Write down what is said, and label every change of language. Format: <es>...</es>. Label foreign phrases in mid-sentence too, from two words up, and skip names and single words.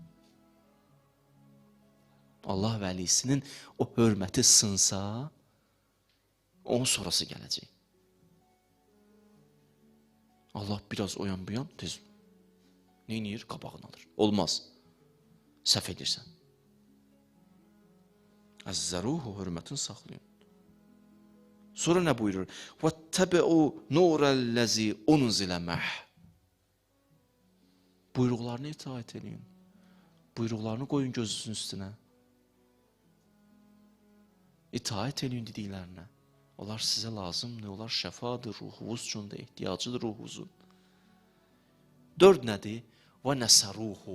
<az>Allah vəlisinin o hörməti sınsa, onun sonrası gələcək. Allah biraz o yan bu yan, tez neyniyir? Qabağını alır. Olmaz. Səhv edirsən. Əzzəruhu, hörmətin saxlayın. Sonra nə buyurur?</az> <ar>وَاتَّبِعُوا نُورَ الَّذِي أُنْزِلَ مَعْهُ.</ar> <az>Buyruqlarını itaat edin. Buyruqlarını qoyun gözünüzün üstünə. İtaat edin dediklərinə. Onlar sizə lazımdır, onlar şəfadır, ruhunuz üçün də ehtiyacıdır ruhunuzun. 4 nədir? وَنَسَرُوهُ.</az>